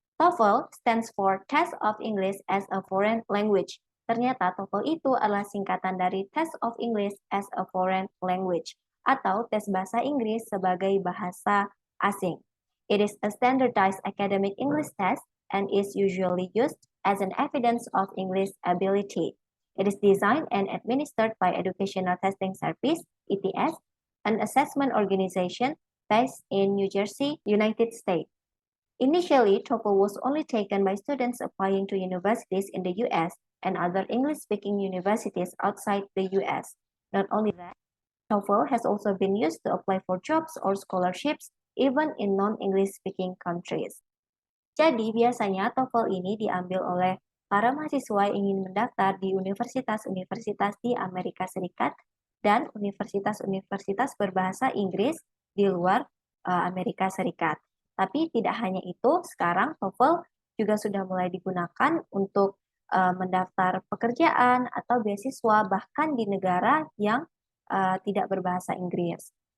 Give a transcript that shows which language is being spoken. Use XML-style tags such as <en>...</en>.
<en>TOEFL stands for Test of English as a Foreign Language.</en> <id>Ternyata TOEFL itu adalah singkatan dari Test of English as a Foreign Language, atau tes bahasa Inggris sebagai bahasa asing.</id> <en>It is a standardized academic English test and is usually used as an evidence of English ability. It is designed and administered by Educational Testing Service, ETS, an assessment organization based in New Jersey, United States. Initially, TOEFL was only taken by students applying to universities in the US and other English-speaking universities outside the US. Not only that, TOEFL has also been used to apply for jobs or scholarships even in non-English speaking countries.</en> <id>Jadi biasanya TOEFL ini diambil oleh para mahasiswa yang ingin mendaftar di universitas-universitas di Amerika Serikat dan universitas-universitas berbahasa Inggris di luar Amerika Serikat. Tapi tidak hanya itu, sekarang TOEFL juga sudah mulai digunakan untuk mendaftar pekerjaan atau beasiswa bahkan di negara yang tidak berbahasa Inggris.</id>